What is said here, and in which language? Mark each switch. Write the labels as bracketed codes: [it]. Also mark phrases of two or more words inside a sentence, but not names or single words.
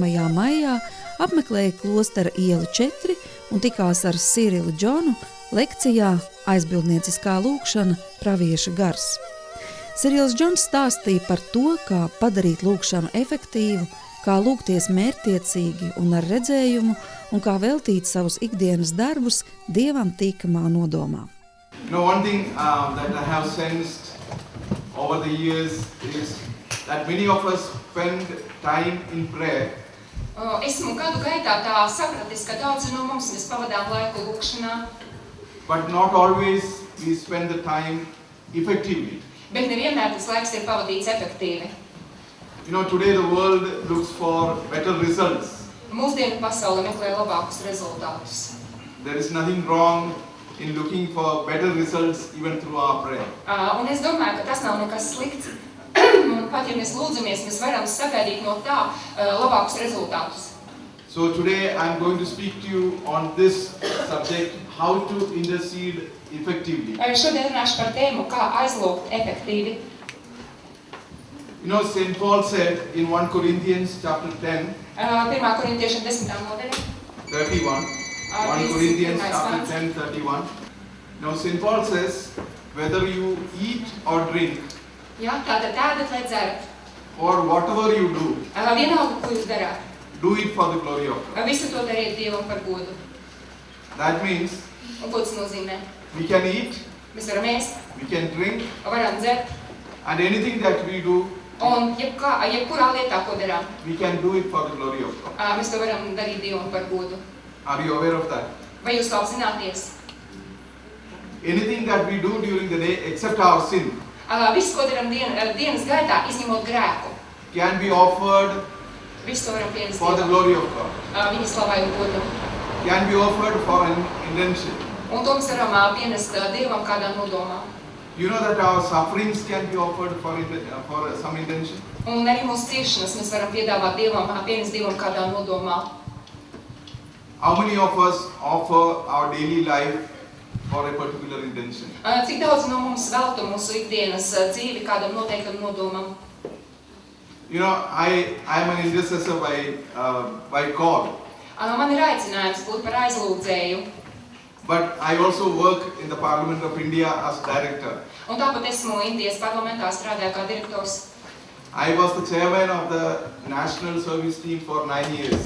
[lv] maijā apmeklēja klostera ielu 4 un tikās ar Sīrilu Džonu lekcijā Aizbildnieciskā lūkšana pravieša gars. Sīrils Džons stāstīja par to, kā padarīt lūkšanu efektīvu, kā lūgties mērķtiecīgi un ar redzējumu un kā veltīt savus ikdienas darbus Dievam tīkamā nodomā. [en] One thing that I have sensed over the years is that many of us spend time in prayer. [lv] Esmu gadu gaitā tā sapratis, ka daudzi no mums mēs pavadām laiku lūkšanā. [en] But not always we spend the time effectively. [lv] Bet nevienmēr tas laiks ir pavadīts efektīvi. [en] Today the world looks for better results. [lv] Mūsdienu pasaule meklē labākus rezultātus. [en] There is nothing wrong in looking for better results even through our prayer. [lv] Un es domāju, ka tas nav nekas slikts. Pat ja mēs lūdzamies, mēs varam sagaidīt no tā labākus rezultātus. [en] So today I am going to speak to you on this subject, how to intercede effectively. [lv] Šodien runāšu par tēmu, kā aizlūgt efektīvi. [en] St. Paul said in 1 Corinthians chapter 10, [lv] 1. korintiešiem 10. nodaļa. [en] 31. 1 Corinthians chapter 10, 31. Now St. Paul says, whether you eat or drink, [lv] Tātad ēdat vai dzerat. [en] or whatever you do, [lv] Vienalga, ko jūs darāt. [en] do it for the glory of God. [lv] Visu to dariet Dievam par godu. [en] That means [lv] Un ko tas nozīmē? [en] we can eat, [lv] Mēs varam ēst, [en] we can drink, [lv] varam dzert, [en] and anything that we do, [lv] un jebkurā lietā, ko darām, [en] we can do it for the glory of God. [lv] mēs to varam darīt Dievam par godu. [en] Are you aware of that? [lv] Vai jūs to apzināties? [en] Anything that we do during the day except our sin [lv] Viss, ko darām dienas gaitā, izņemot grēku, [en] can be offered [lv] visu to varam pienest [en] for the [lv] Dievam, [en] glory of God, [lv] viņa slavai un godam. [en] can be offered for an intention. [lv] Un to mēs varam pienest Dievam kādā nodomā. [en] You know that our sufferings can be offered for some intention. [lv] Un arī mūsu ciešanas mēs varam piedāvāt Dievam, pienest Dievam kādā nodomā. [en] How many of us offer our daily life for a particular intention? [lv] Cik daudz no mums veltu mūsu ikdienas dzīvi kādam noteiktam nodomam? [en] I am an intercessor by call, [lv] Man ir aicinājums būt par aizlūdzēju, [en] but I also work in the Parliament of India as director. [lv] un tāpat esmu Indijas parlamentā strādāju kā direktors. [en] I was the chairman of the National Service Team for 9 years.